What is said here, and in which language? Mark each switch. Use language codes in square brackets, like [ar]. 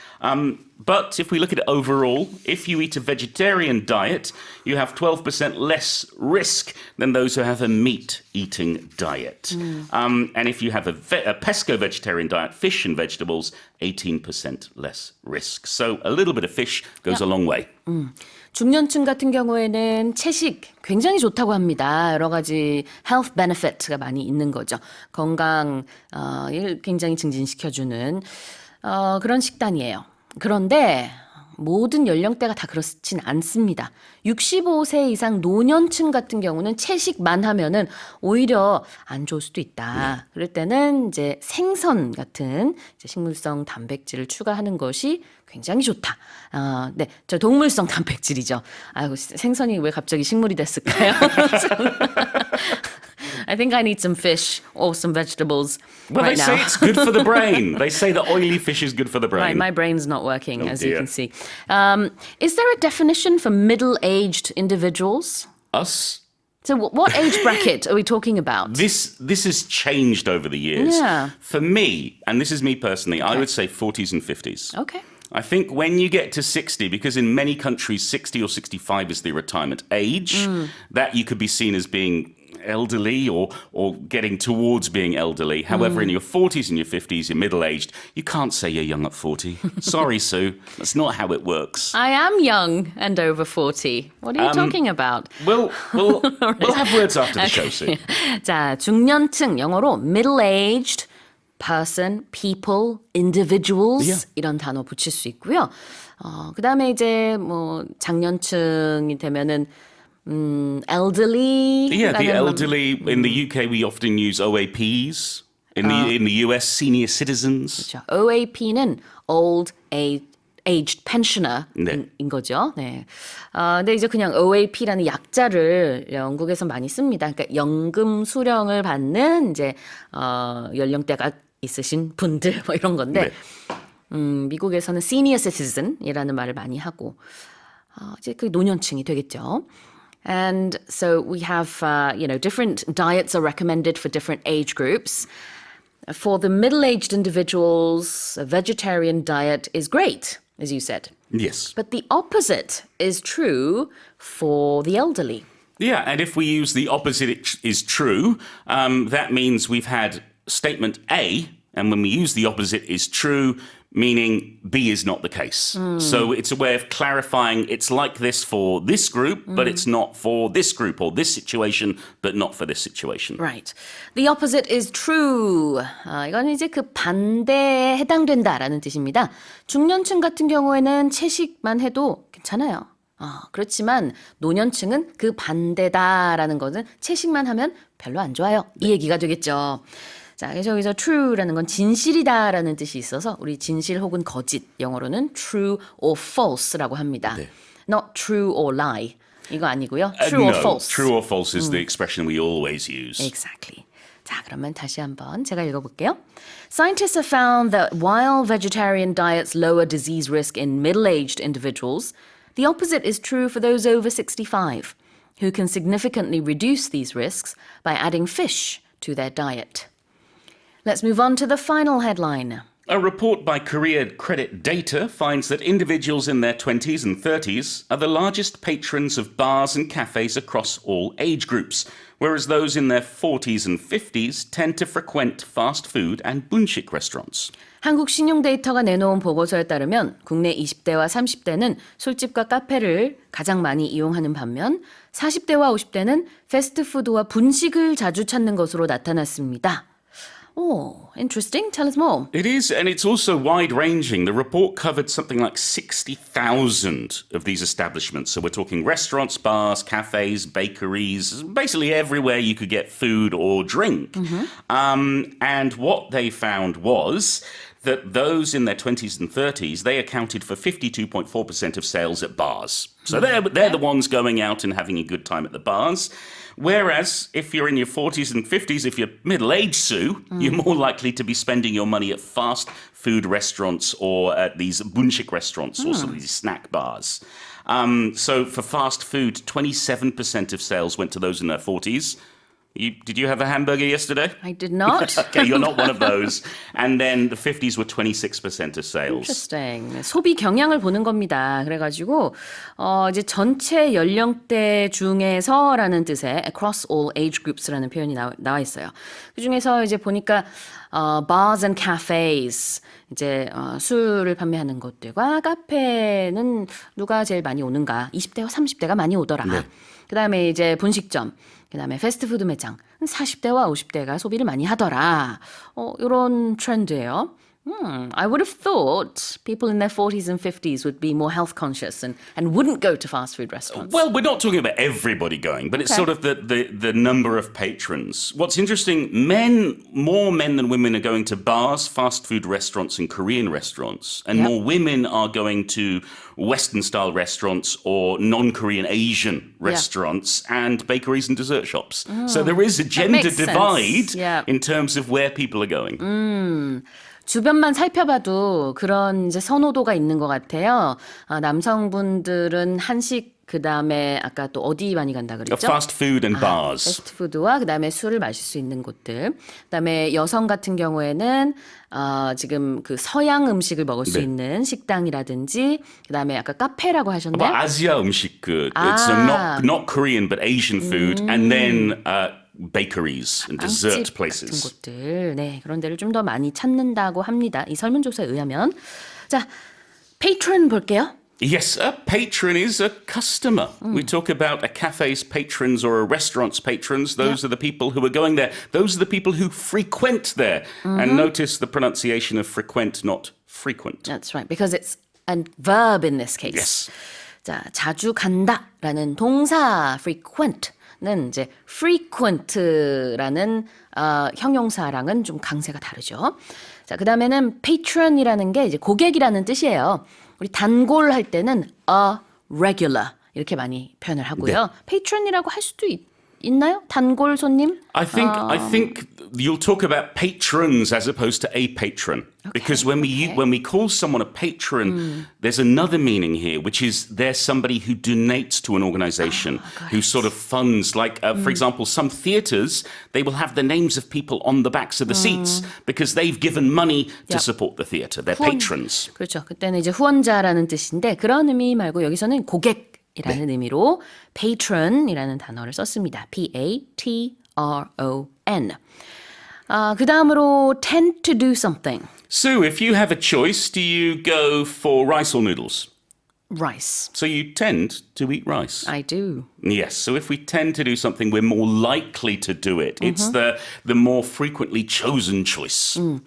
[en] But if we look at it overall, if you eat a vegetarian diet, you have 12% less risk than those who have a meat-eating diet. And if you have a pesco-vegetarian diet, fish and vegetables, 18% less risk. So a little bit of fish goes a long way. [ko] 중년층 같은 경우에는 채식 굉장히 좋다고 합니다. 여러 가지 [en] health benefit [ko] 가 많이 있는 거죠. 건강을 굉장히 증진시켜주는 그런 식단이에요. 그런데 모든 연령대가 다 그렇진 않습니다. 65세 이상 노년층 같은 경우는 채식만 하면은 오히려 안 좋을 수도 있다. 그럴 때는 이제 생선 같은 이제 식물성 단백질을 추가하는 것이 굉장히 좋다. 네, 저 동물성 단백질이죠. 아이고, 생선이 왜 갑자기 식물이 됐을까요? [en] I think I need some fish or some vegetables Well, right now. say it's good for the brain. They say that oily fish is good for the brain. Right, my brain's not working, as you dear. can see. Is there a definition for middle-aged individuals? Us? So what age bracket are we talking about? This has changed over the years. Yeah. For me, and this is me personally, I would say 40s and 50s. Okay. I think when you get to 60, because in many countries 60 or 65 is the retirement age, that you could be seen as being elderly or getting towards being elderly. However, in your 40s and your 50s, you're middle-aged, you can't say you're young at 40. Sorry, Sue. That's not how it works. I am young and over 40. What are you talking about? We'll have words after the show, Sue. [ko] 자, 중년층 영어로 [en] middle-aged person, people, individuals [ko] 이런 단어 붙일 수 있고요. 그다음에 이제 뭐 장년층이 되면은 elderly. [en] Yeah, the elderly. In the UK, we often use OAPs. In the US, senior citizens. [ko] 그렇죠. OAP는 [en] old aged pensioner [ko] 인 네. 거죠. 네. 근데 이제 그냥 OAP라는 약자를 영국에서 많이 씁니다. 그러니까 연금 수령을 받는 이제 연령대가 있으신 분들 뭐 이런 건데 미국에서는 senior citizen이라는 말을 많이 하고 이제 그 노년층이 되겠죠. [en] And so we have, different diets are recommended for different age groups. For the middle-aged individuals, a vegetarian diet is great, as you said. Yes. But the opposite is true for the elderly. Yeah, and if we use the opposite is true, that means we've had statement A, and when we use the opposite is true, meaning B is not the case. So it's a way of clarifying it's like this for this group, but it's not for this group or this situation, but not for this situation. Right. The opposite is true. [ko] 이건 이제 그 반대에 해당된다라는 뜻입니다. 중년층 같은 경우에는 채식만 해도 괜찮아요. 그렇지만 노년층은 그 반대다라는 것은 채식만 하면 별로 안 좋아요. 이 얘기가 되겠죠. 자, 그래서 여기서 true라는 건 진실이다라는 뜻이 있어서 우리 진실 혹은 거짓 영어로는 [en] true or false [ko] 라고 합니다. 네. [en] Not true or lie. [ko] 이거 아니고요. [en] True or no, false. True or false is the expression we always use. Exactly. [ko] 자, 그러면 다시 한번 제가 읽어볼게요. [en] Scientists have found that while vegetarian diets lower disease risk in middle-aged individuals, the opposite is true for those over 65, who can significantly reduce these risks by adding fish to their diet. Let's move on to the final headline. A report by Korea Credit Data finds that individuals in their 20s and 30s are the largest patrons of bars and cafes across all age groups, whereas those in their 40s and 50s tend to frequent fast food and bunchik restaurants. [ko] 한국 신용데이터가 내놓은 보고서에 따르면 국내 20대와 30대는 술집과 카페를 가장 많이 이용하는 반면 40대와 50대는 패스트푸드와 분식을 자주 찾는 것으로 나타났습니다. [en] Oh, interesting. Tell us more. It is, and it's also wide-ranging. The report covered something like 60,000 of these establishments. So we're talking restaurants, bars, cafes, bakeries, basically everywhere you could get food or drink. And what they found was that those in their 20s and 30s, they accounted for 52.4% of sales at bars. So they're the ones going out and having a good time at the bars. Whereas if you're in your 40s and 50s, if you're middle-aged, Sue, you're more likely to be spending your money at fast food restaurants or at these bunchik restaurants or some of these snack bars. So for fast food, 27% of sales went to those in their 40s. Did you have a hamburger yesterday? I did not. Okay, you're not one of those. And then the 50s were 26% of sales. Interesting. [ko] 소비 경향을 보는 겁니다. 그래가지고 이제 전체 연령대 중에서라는 뜻의 [en] across all age groups [ko] 라는 표현이 나와 있어요. 그 중에서 이제 보니까 [en] bars and cafes [ko] 이제 술을 판매하는 곳들과 카페는 누가 제일 많이 오는가? 20대와 30대가 많이 오더라. 네. 그다음에 이제 분식점, 그다음에 패스트푸드 매장 40대와 50대가 소비를 많이 하더라. 이런 트렌드예요. [en] I would have thought people in their 40s and 50s would be more health conscious and wouldn't go to fast food restaurants. Well, we're not talking about everybody going, but it's sort of the number of patrons. What's interesting, more men than women are going to bars, fast food restaurants and Korean restaurants. And more women are going to Western-style restaurants or non-Korean Asian restaurants and bakeries and dessert shops. So there is a gender divide in terms of where people are going. [ko] 주변만 살펴봐도 그런 이제 선호도가 있는 것 같아요. 남성분들은 한식 그다음에 아까 또 어디 많이 간다 그랬죠? [en] Fast food and bars. [ko] 패스트푸드와 그다음에 술을 마실 수 있는 곳들. 그다음에 여성 같은 경우에는 지금 그 서양 음식을 먹을 수 있는 식당이라든지 그다음에 아까 카페라고 하셨나요? 아시아 음식. [en] It's not Korean but Asian food and then bakeries and dessert places. [ko] 같은 곳들. 네, 그런 데를 좀 더 많이 찾는다고 합니다. 이 설문조사에 의하면. 자, patron 볼게요. [en] Yes, a patron is a customer. We talk about a cafe's patrons or a restaurant's patrons. Those are the people who are going there. Those are the people who frequent there. And notice the pronunciation of frequent, not frequent. That's right, because it's a verb in this case. Yes. [ko] 자, 자주 간다라는 동사 frequent는 이제 frequent라는 형용사랑은 좀 강세가 다르죠. 자, 그다음에는 patron이라는 게 이제 고객이라는 뜻이에요. 우리 단골 할 때는 [en] a regular [ko] 이렇게 많이 표현을 하고요. patron이라고 할 수도 있나요? 단골 손님? [en] I think you'll talk about patrons as opposed to a patron. Because when we call someone a patron, there's another meaning here, which is they're somebody who donates to an organization, who sort of funds, like, for example, some theaters, they will have the names of people on the backs of the seats because they've given money to support the theater. They're patrons. [ko] 그렇죠. 그때는 이제 후원자라는 뜻인데 그런 의미 말고 여기서는 고객이라는 의미로 patron이라는 단어를 썼습니다. P-A-T-R-O-N. 그 다음으로 [en] tend to do something. So if you have a choice, do you go for rice or noodles? Rice. So you tend to eat rice. I do. Yes, so if we tend to do something, we're more likely to do it. It's the more frequently chosen choice.